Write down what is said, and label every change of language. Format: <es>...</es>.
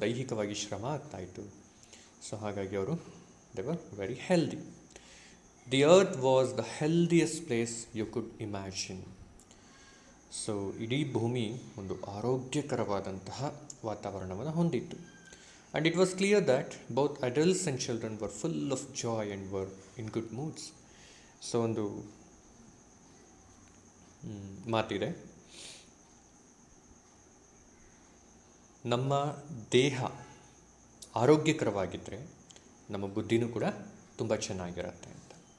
<kn>ದೈಹಿಕವಾಗಿ ಶ್ರಮ ಆಗ್ತಾಯಿತ್ತು. ಸೊ ಹಾಗಾಗಿ ಅವರು</kn> <en>They were very healthy. The earth was the healthiest place you could imagine.</en> <kn>So ಇಡೀ ಭೂಮಿ ಒಂದು ಆರೋಗ್ಯಕರವಾದಂತಹ ವಾತಾವರಣವನ್ನು ಹೊಂದಿತ್ತು.</kn> <en>And it was clear that both adults and children were full of joy and were in good moods.</en> <kn>So ಒಂದು ಮಾತಿದೆ, ನಮ್ಮ ದೇಹ ಆರೋಗ್ಯಕರವಾಗಿದ್ದರೆ ನಮ್ಮ ಬುದ್ಧಿನೂ ಕೂಡ ತುಂಬ ಚೆನ್ನಾಗಿರುತ್ತೆ ಅಂತ.</kn>